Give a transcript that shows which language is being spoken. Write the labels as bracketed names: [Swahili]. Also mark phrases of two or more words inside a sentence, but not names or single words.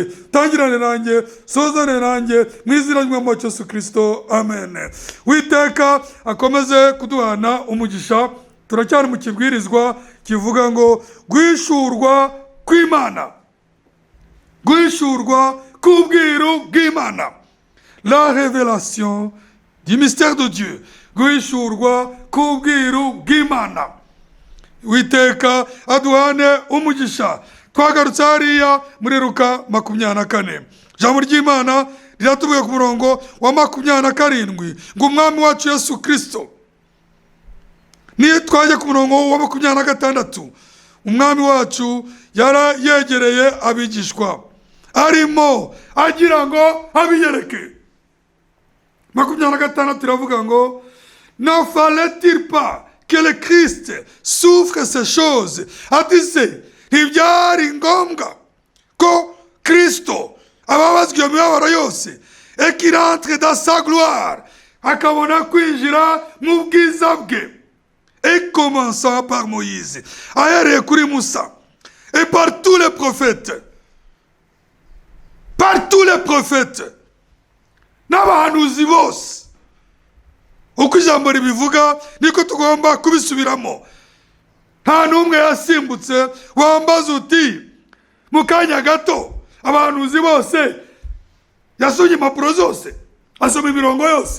[Kinyarwanda] Tangirane nanjye, sozane nanjye, mu izina ry'Umwami Yesu Kristo, amen. Uwiteka akomeze kuduhana umugisha. Turacyari mu kibwirizwa kivuga ngo guhishurwa kw'Imana, guhishurwa k'ubwiru bw'Imana, [French] la révélation du mystère de Dieu, [Kinyarwanda] guhishurwa k'ubwiru bw'Imana. Uwiteka aduhane umugisha. Twagarutse hariya muri Luka 24. Ijambo ry'Imana riratubwiye ku murongo wa 27 ngo umwami wacu Yesu Kristo, niyo twaje ku murongo wa 26, umwami wacu yara yegereye abigishwa arimo agira ngo abiyereke. [French] 26 [Kinyarwanda] turavuga ngo [French] ne fallait-il pas que le Christ souffre ces choses? [Kinyarwanda] Ati ntibyari ngombwa ko Kristo ababazwa iyo mibabaro yose, [French] et qu'il entre dans sa gloire, [Kinyarwanda] akabona kwinjira mu bwiza bwe, [French] et commençant par Moïse, [Kinyarwanda] ahereye kuri Musa, [French] et par tous les prophètes, [Kinyarwanda] n'abahanuzi bose. Uko ijambo ribivuga niko tugomba kubisubiramo. Nta n'umwe yasimbutse wambaza uti mu kanya gato abahanuzi bose yasomye impapuro zose, asoma imirongo yose.